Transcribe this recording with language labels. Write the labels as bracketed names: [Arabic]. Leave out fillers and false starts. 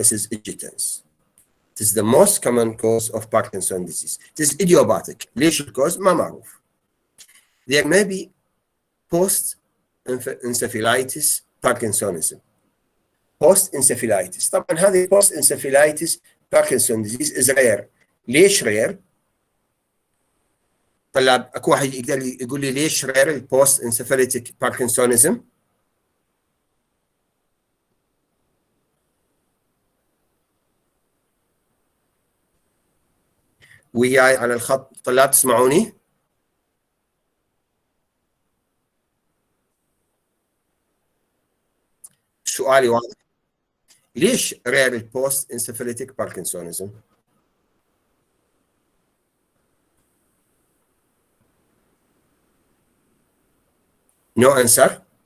[English] It is the most common cause of Parkinson's disease. It is idiopathic. [Arabic] ليش الكوز؟ ما معروف. [English] There may be post-encephalitis Parkinsonism. Post-encephalitis. [Arabic] طبعا هذه [English] post-encephalitis Parkinson's disease is rare. [Arabic] ليش [English] rare؟ [Arabic] طلاب اكو واحد يقدر يقول لي ليش rare البوست-encephalitic Parkinsonism؟ وياي على الخط طلاب تسمعوني؟ سؤالي واضح. ليش [English] rare البوست encephalitic Parkinsonism؟ No answer.